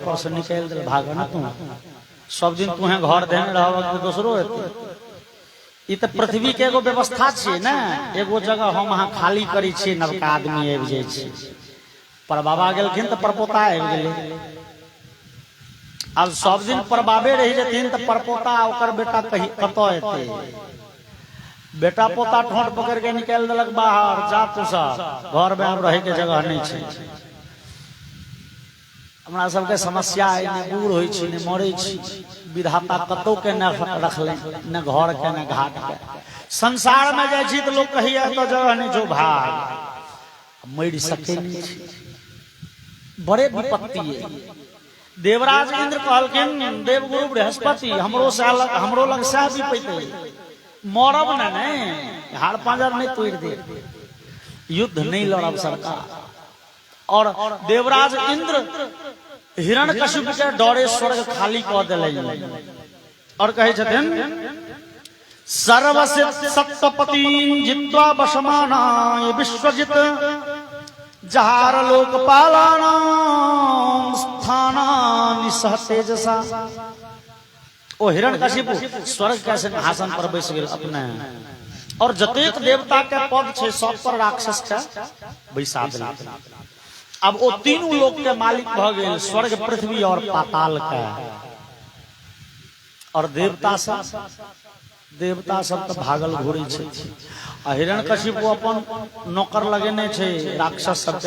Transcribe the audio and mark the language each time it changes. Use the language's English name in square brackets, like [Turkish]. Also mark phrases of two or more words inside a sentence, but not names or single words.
[Maithili] पर से निकाल दे भाग न तू सब दिन तुहे घर देने रहब तो दूसरो हेतै ई त पृथ्वी के एगो व्यवस्था छै ना एगो जगह हम अहाँ खाली करी छी नवका आदमी आबि जाय छै पर बाबा गेलखिन त परपोता आबि गेलै अब सब दिन परबाबे रही जथिन त परपोता ओकर बेटा कहीं कतौ एतै बेटा पोता ठोंठ पकड़ के निकाल देलक बाहर जा तू सब घर में अब रहे के जगह नहीं छै हमरा सबके समस्या है ने बूढ़ होई छी ने मरे छी विधाता कतौ के न रखले न घर के न घाट के संसार में जाय छी त लोग कहिया तो जगह नहीं जो भाग मर सके नहीं छी बड़े विपत्ति है देवराज इंद्र कहलखिन देवगुरु बृहस्पति हमरो लग से भी पैते मरब नहीं हाड़ पांजर नहीं तोड़ दे युद्ध नहीं लड़ब सरकार और देवराज इंद्र हिरण्यकशिपु के डरे स्वर्ग खाली क देले और कहे छथिन [Sanskrit] सर्वसिद्ध सप्तपति जित्वा वशमानाय विश्वजित जहार लोकपालाना स्थानानि सह तेजसा [Maithili] ओ हिरण्यकशिपु स्वर्ग के सिंहासन पर बैस गेल अपने और जतेक देवता के पद छै सब पर राक्षस के बैसा देलक अब वो तीनों लोक के मालिक भ गेल स्वर्ग पृथ्वी और पाताल के और देवता सब तो भागल घुरै छै आ हिरण्यकशिपु अपन नौकर लगेने छै राक्षस सब के